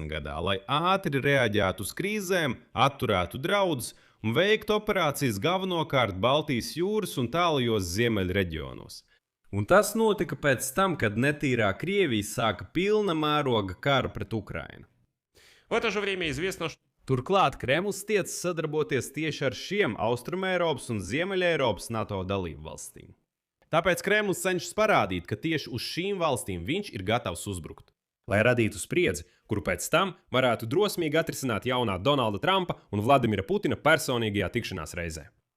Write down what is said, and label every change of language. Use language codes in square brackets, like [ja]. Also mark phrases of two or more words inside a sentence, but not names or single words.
[lv] gadā, lai ātri reaģētu uz krīzēm, atturētu draudus un veiktu operācijas galvenokārt Baltijas jūras un tālajos ziemeļu reģionos. Un tas notika pēc tam, kad netīrā Krievija sāka pilna mēroga karu pret Ukrainu. [ru] В это же время известно, что [lv] Turklāt Kremlis tiecas sadarboties tieši ar šiem Austrumeiropas un Ziemeļeiropas NATO dalību valstīm. Tāpēc Kremlis cenšas parādīt, ka tieši uz šīm valstīm viņš ir gatavs uzbrukt, lai radītu spriedzi, kuru pēc tam varētu drosmīgi atrisināt jaunā Donalda Trumpa un Vladimira Putina personīgajā tikšanās reizē.